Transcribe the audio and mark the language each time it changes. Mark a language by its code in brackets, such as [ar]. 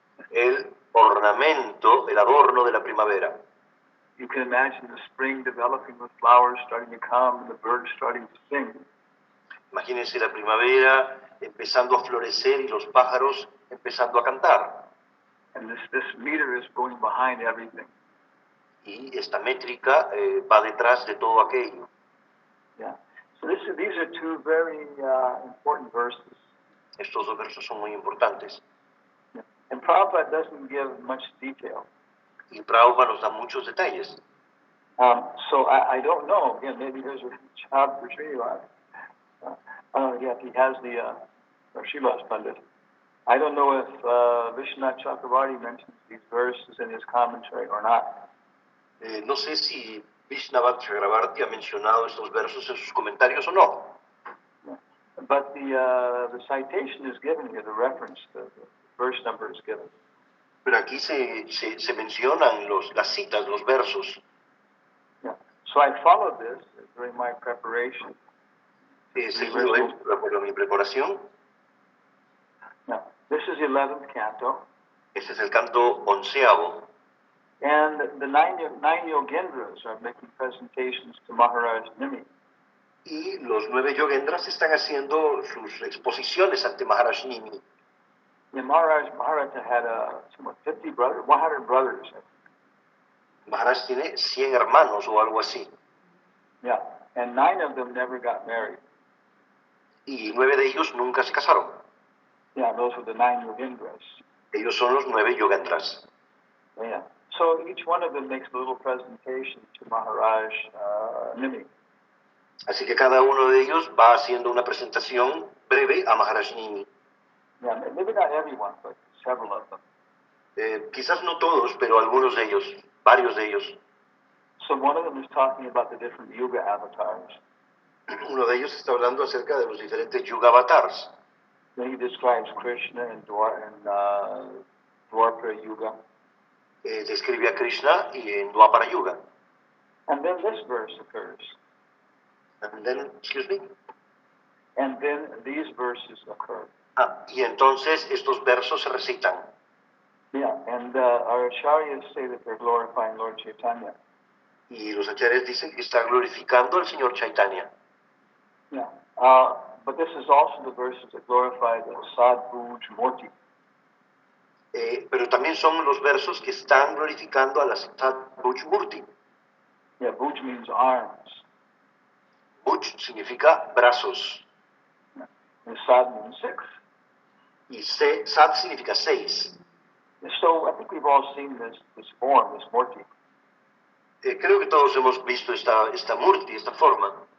[es] el ornamento, el adorno de la primavera. [en] You can imagine the spring developing with flowers starting to come and the birds starting to sing. [es] Imagínense la primavera empezando a florecer y los pájaros empezando a cantar. [en] And this meter is going behind everything. [es] Y esta métrica va detrás de todo aquello. [en] Yeah. So these are two very important verses. [es] Estos dos versos son muy importantes. [en] And Prabhupada doesn't give much detail. [es] Y Prabhupada nos da muchos detalles. [en] So I don't know. Again, maybe there's a job for Srivas. Yeah, he has the Srivas Pandit. I don't know if Vishwanath Chakravarti mentions these verses in his commentary or not. [es] No sé si Vishwanath Chakravarti ha mencionado estos versos en sus comentarios o no. [en] But the citation is given here, the reference, the verse number is given. [es] Pero aquí se mencionan las citas, los versos. [en] Yeah. So I followed this during my preparation. [es] Según mi preparación, [en] Yeah. This is the 11th canto. [es] Este es el canto 11º. [en] And the nine Yogendras are making presentations to Maharaj Nimi. [es] Y los 9 yogendras están haciendo sus exposiciones ante Maharaj Nimi. [en] And Maharaj had 50 brothers, 100 brothers. [es] Maharaj tiene 100 hermanos o algo así. [en] Yeah, and 9 of them never got married. [es] Y 9 de ellos nunca se casaron. [en] Yeah, those were the 9 Yogendras. [es] Ellos son los 9 yogendras. [en] Yeah. So each one of them makes a little presentation to Maharaj Nimi. [es] Así que cada uno de ellos va haciendo una presentación breve a Maharaj Nimi. [en] Yeah, maybe not everyone, but several of them. [es] Quizás no todos, pero algunos de ellos, varios de ellos. [en] So one of them is talking about the different yuga avatars. [es] Uno de ellos está hablando acerca de los diferentes yuga avatars. [en] Then he describes Krishna and Dwapara Yuga. [es] Describe a Krishna y en Dwapara Yuga. [en] And then this verse occurs. And then, excuse me. And then these verses occur. [es] Y entonces estos versos se recitan. [en] Yeah, and our acharyas say that they're glorifying Lord Chaitanya. [es] Y los acharyas dicen que está glorificando al Señor Chaitanya. [en] Yeah, but this is also the verses that glorify the Sadbhuj Murti. [es] Pero también son los versos que están glorificando a la Sadbhuj Murti. [en] Yeah, Bhuj means arms. [es] Bhuj significa brazos. [en] And Sad means 6. [es] Y Sad significa 6. [en] So I think we've all seen this form, this Murti. [es] Creo que todos hemos visto esta Murti, esta forma.